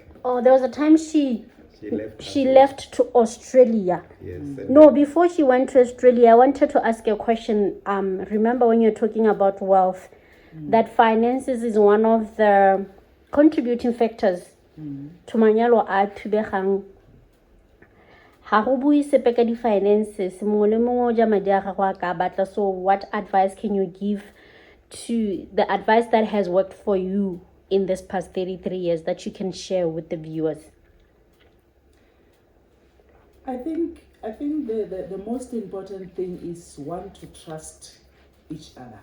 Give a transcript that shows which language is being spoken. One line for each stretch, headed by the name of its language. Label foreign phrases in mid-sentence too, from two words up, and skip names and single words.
English: Oh, there was a time she left. left to Australia. Yes. No, before she went to Australia, I wanted to ask a question. Remember when you're talking about wealth, that finances is one of the contributing factors to
Tswana: manyalo a thubegang. Ha go bui sepe ka di-finances, mongwe le mongwe o ja madi a gagwe a ka batla.
English: So what advice can you give to the advice that has worked for you in this past 33 years that you can share with the viewers? I think the most important thing is one, to trust each other.